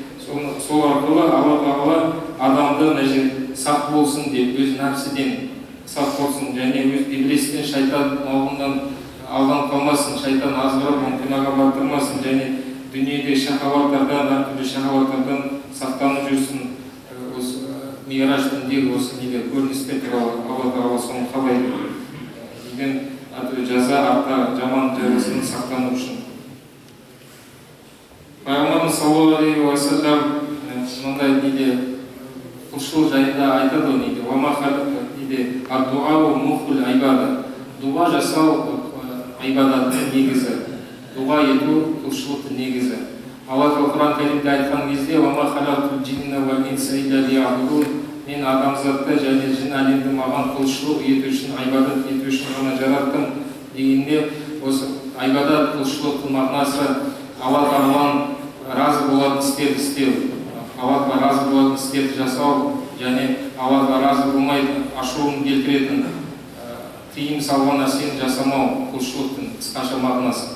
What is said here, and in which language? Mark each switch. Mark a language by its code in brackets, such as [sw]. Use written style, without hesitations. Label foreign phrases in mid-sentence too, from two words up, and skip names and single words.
[kk] Сол арқылы Алла Тағала адамды сақ болсын деп, өз нәпсіден сақ болсын, және өз иблистен, шайтан мауығынан алған қалмасын, шайтан азғырып, оны күнәға батырмасын, және дүниеде шахауаттардан, әртүрлі шахауаттардан сақтанып жүрсін. Осы Ми'раж түніндегі осы неде көріністер туралы Алла Тағала соны қалайды. Деген әртүрлі жаза, артта жаман жазасынан сақтану үшін. Пайғамбарымыз [ar] صلى الله عليه وسلم [kk] мынандай неде құлшылық жайында айтады, неде уама неде [ar] الدعاء مخ العبادة. [kk] Дуа жасау айбадаттың негізі. Дуа ету құлшылықтың негізі. Алла Құран кәрімде айтқан кезде [ar] وما خلقت الجن والإنس إلا ليعبدون, [kk] мен адамзатты және жын әлемді маған құлшылық ету үшін, айбадат ету үшін ғана жараттым дегенде, осы айбадат құлшылықтың мағынасы Алла Тағаланың разы болатын істерді істеу, Аллаға разы болатын істерді жасау, және Аллаға разы болмайды ашуын келтіретін тыйым салған нәрсені жасамау құлшылықтың қысқаша мағынасы.